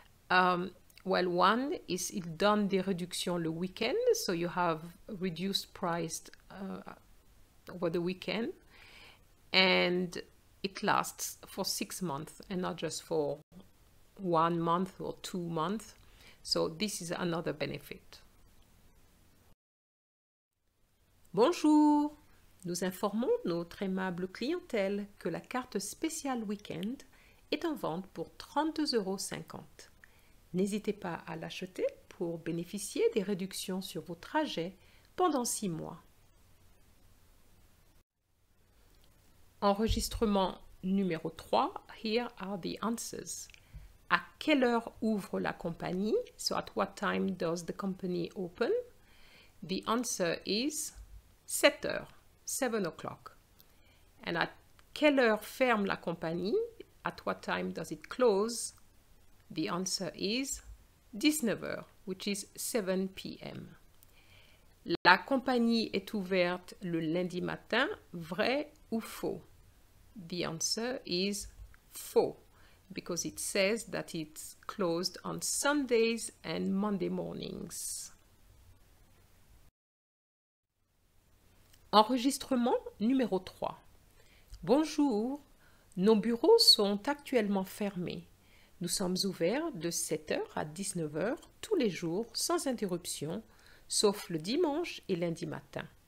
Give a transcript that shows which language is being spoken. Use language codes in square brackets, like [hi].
[en] Well, one is [fr] il donne des réductions le week-end, [en] so you have reduced price over the weekend, and it lasts for 6 months and not just for 1 month or 2 months. So this is another benefit. [fr] Bonjour! Nous informons notre aimable clientèle que la carte spéciale Week-end est en vente pour 32,50 €. N'hésitez pas à l'acheter pour bénéficier des réductions sur vos trajets pendant 6 mois. Enregistrement numéro 3. [en] Here are the answers. [fr] À quelle heure ouvre la compagnie? [en] So at what time does the company open? The answer is 7 heures, 7 o'clock. And at [fr] quelle heure ferme la compagnie? [en] At what time does it close? The answer is 19 heures, which is 7 p.m. [fr] La compagnie est ouverte le lundi matin, vrai ou faux? [en] The answer is faux, because it says that it's closed on Sundays and Monday mornings. [fr] Enregistrement numéro 3. Bonjour, nos bureaux sont actuellement fermés. Nous sommes ouverts de 7 h à 19 h tous les jours sans interruption, sauf le dimanche et lundi matin.